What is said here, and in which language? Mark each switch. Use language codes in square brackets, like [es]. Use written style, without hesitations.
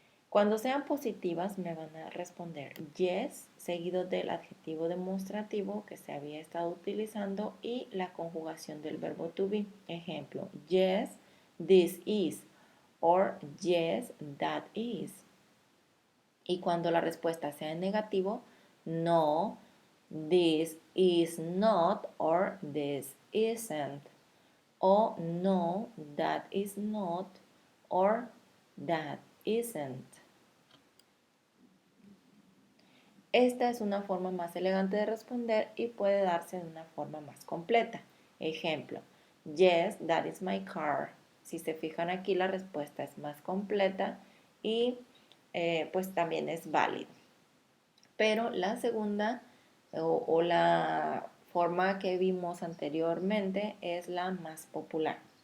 [es] Cuando sean positivas me van a responder yes, seguido del adjetivo demostrativo que se había estado utilizando y la conjugación del verbo to be. [en] Ejemplo, yes, this is, or yes, that is. [es] Y cuando la respuesta sea en negativo, no, [en] this is not, or this isn't. O no, that is not, or that isn't. [es] Esta es una forma más elegante de responder y puede darse de una forma más completa. [en] Ejemplo, yes, that is my car. [es] Si se fijan aquí, la respuesta es más completa y pues también es válido. Pero la segunda o la forma que vimos anteriormente es la más popular.